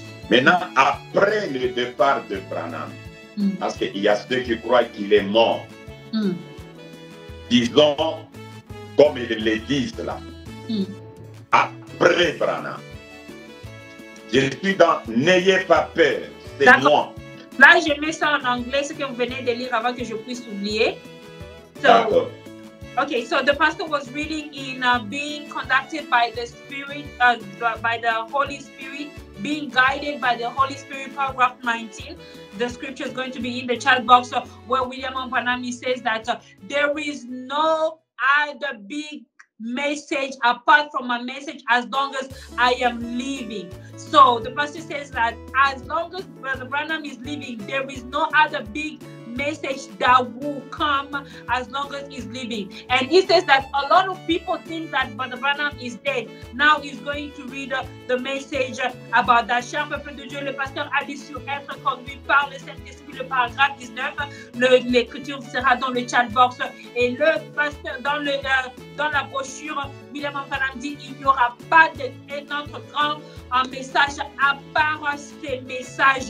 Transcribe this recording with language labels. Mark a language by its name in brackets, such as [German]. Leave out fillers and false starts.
[French] Maintenant, après le départ de Branham, parce qu'il y a ceux qui croient qu'il est mort, disons, comme ils le disent là, après Branham. Je suis dans n'ayez pas peur, c'est moi. Là, je mets ça en anglais, ce que vous venez de lire avant que je puisse oublier. [English] So, okay, so the pastor was reading in being conducted by the Spirit, by the Holy Spirit, being guided by the Holy Spirit, paragraph 19. The scripture is going to be in the chat box where William Branham says that there is no other big message apart from my message as long as I am living. So the pastor says that as long as Brother Branham is living, there is no other big message that will come as long as he's living. And he says that a lot of people think that Brother Branham is dead. Now he's going to read the message about that. [French] Cher peuple de Dieu, le pasteur a dit sur être conduit par le Saint-Esprit, le paragraphe 19. L'écriture sera dans le chat box. Et le pasteur, dans la brochure, William Branham dit qu'il n'y aura pas d'un autre grand message à part ces messages.